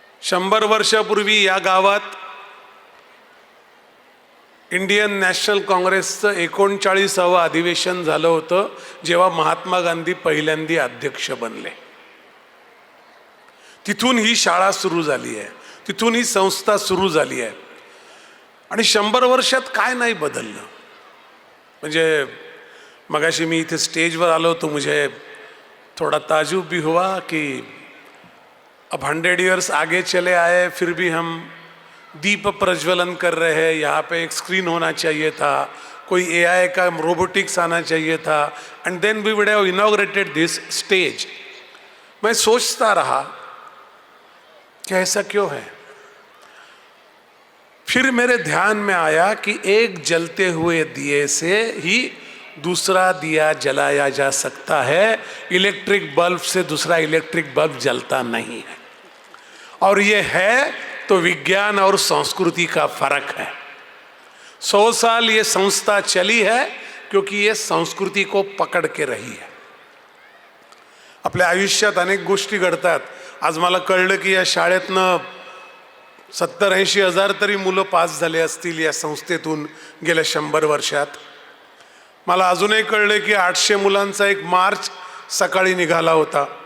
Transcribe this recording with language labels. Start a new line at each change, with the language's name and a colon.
Marathi: 100 वर्षापूर्वी या गावात इंडियन नॅशनल काँग्रेसचं 39वे अधिवेशन झालं होतं, जेव्हा महात्मा गांधी पहिल्यांदा अध्यक्ष बनले. तिथून ही शाळा सुरू झाली आहे, तिथून ही संस्था सुरू झाली आहे. आणि 100 वर्षात काय नाही बदललं. म्हणजे मगाशी मी इथे स्टेजवर आलो
Hindi: तो मुझे थोड़ा ताजुब भी हुआ कि अब 100 इयर्स आगे चले आए, फिर भी हम दीप प्रज्वलन कर रहे हैं. यहाँ पे एक स्क्रीन होना चाहिए था, कोई AI का रोबोटिक्स आना चाहिए था,
English: And then we would have inaugurated this stage.
Hindi: मैं सोचता रहा कि ऐसा क्यों है. फिर मेरे ध्यान में आया कि एक जलते हुए दिए से ही दूसरा दिया जलाया जा सकता है. इलेक्ट्रिक बल्ब से दूसरा इलेक्ट्रिक बल्ब जलता नहीं है. और ये है तो विज्ञान और संस्कृति का फर्क है. 100 साल ये संस्था चली है क्योंकि ये संस्कृति को पकड़ के रही है.
Marathi: आपल्या आयुष्यात अनेक गोष्टी घडतात. आज मला कळलं की या शाळेतनं 70-80 हजार तरी मुलं पास झाले असतील या संस्थेतून गेल्या 100 वर्षात. मला अजूनही कळलं की 800 मुलांचा एक मार्च सकाळी निघाला होता.